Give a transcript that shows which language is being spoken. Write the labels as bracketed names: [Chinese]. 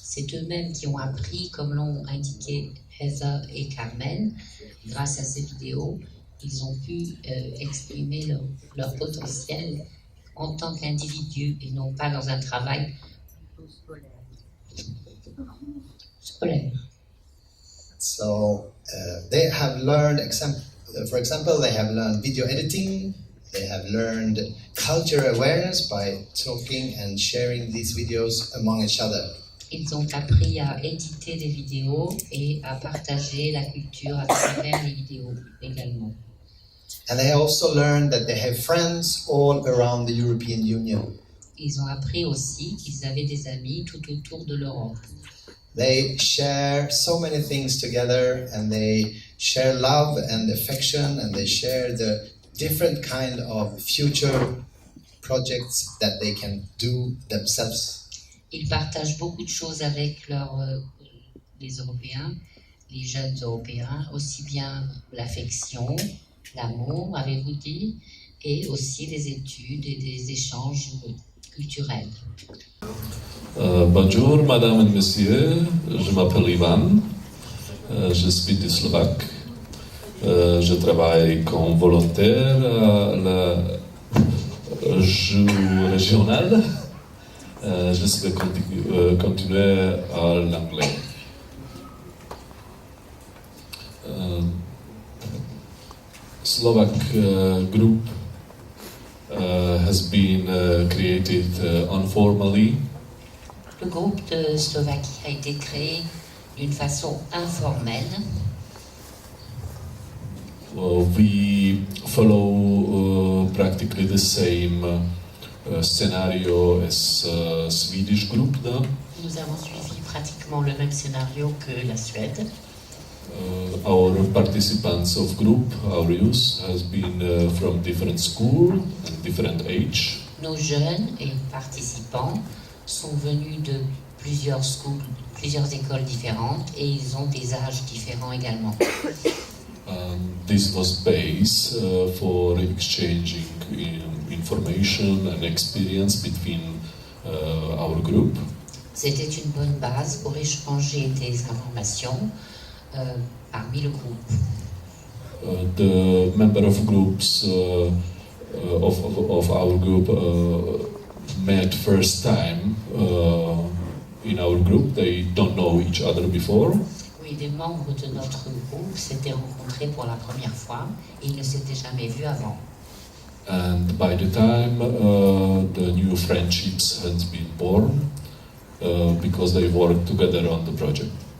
[French] C'est eux-mêmes qui ont appris, comme l'ont indiqué Heather et Carmen. Grâce à ces vidéos, ils ont pu exprimer leur potentiel en tant qu'individus et non pas dans un travail scolaire. [English] So they have learned, for example, they have learned video editing, they have learned culture awareness by talking and sharing these videos among each other. [French] Ils ont appris à éditer des vidéos et à partager la culture à travers les vidéos également. [English] And they also learned that they have friends all around the European Union. [French] Ils ont appris aussi qu'ils avaient des amis tout autour de l'Europe. [English] They share so many things together, and they share love and affection, and they share the different kind of future projects that they can do themselves. [French] Ils partagent beaucoup de choses avec les Européens, les jeunes Européens, aussi bien l'affection, l'amour, avez-vous dit, et aussi les études et des échanges culturels. Bonjour, madame et monsieur, je m'appelle Ivan, je suis du Slovaque, je travaille comme volontaire à la jeu régional, je vais continuer à l'anglais. [English] Slovak group has been created informally. [French] Le groupe de Slovaquie a été créé d'une façon informelle. [English] We follow practically the same scenario as Swedish group. [French] Nous avons suivi pratiquement le même scénario que la Suède. [English] Our participants of group, our youth, has been from different school and different age. [French] Nos jeunes et participants sont venus de plusieurs écoles différentes et ils ont des âges différents également. [English] This was base for exchanging information and experience between our group. [French] C'était une bonne base pour échanger des informations parmi le groupe. [English] The member of groups of our group met first time in our group. They don't know each other before. [French] Oui, les membres de notre groupe s'étaient rencontrés pour la première fois et ils ne s'étaient jamais vus avant. [English] And by the time the new friendships had been born, because they worked together on the project.